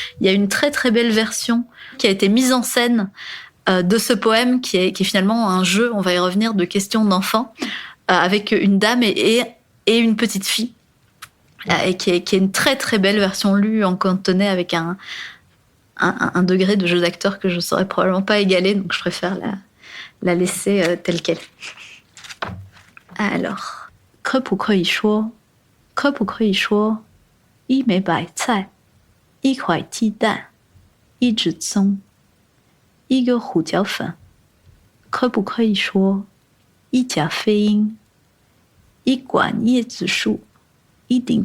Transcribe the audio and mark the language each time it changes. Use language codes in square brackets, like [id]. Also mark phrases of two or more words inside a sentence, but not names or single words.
[fr] y a une très très belle version qui a été mise en scène de ce poème, qui est finalement un jeu, on va y revenir, de questions d'enfants, avec une dame et une petite fille, et qui est une très très belle version lue en cantonais avec un degré de jeu d'acteur que je ne saurais probablement pas égaler, donc je préfère la laisser telle qu'elle. Alors, [zh] 可不可以说一枚白菜，一块鸡蛋，一只葱，一个胡椒粉，可不可以说一架飞鹰，一管椰子树，一顶